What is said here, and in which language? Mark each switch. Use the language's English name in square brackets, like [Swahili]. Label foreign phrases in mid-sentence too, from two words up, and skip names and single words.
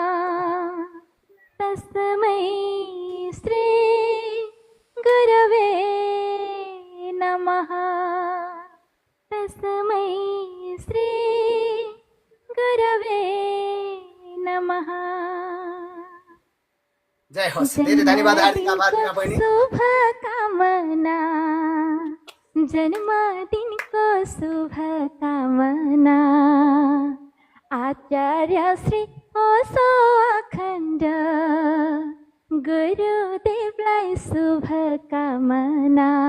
[Sanskrit] तस्मै श्री गुरवे नमः। तस्मै श्री गुरवे नमः। [Nepali] जय होस्, धेरै धन्यवाद, हार्दिक आभार भीमा बहिनी। शुभकामना जन्मदिनको शुभकामना आचार्य श्री ओशो अखण्ड गुरुदेवलाई शुभकामना।